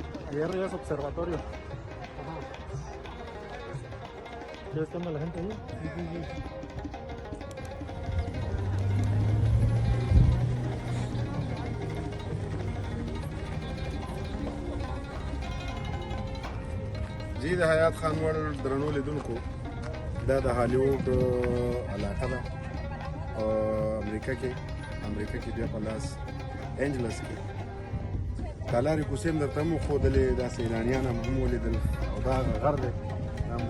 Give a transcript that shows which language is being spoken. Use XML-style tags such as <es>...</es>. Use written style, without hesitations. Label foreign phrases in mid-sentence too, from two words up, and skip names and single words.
<es>Ayer ya es observatorio. Ajá. ¿Ya está la gente ahí? Sí.</es> <ps>جی د حیات خان وړ درنو لیدونکو دا د هالیوډ علاقه ده امریکا کې بیا په لاس انجلس کې دا لارې کوڅې هم درته هم وښودلې دا سیلانیان هم ولیدل او دا غر دی دا هم</ps>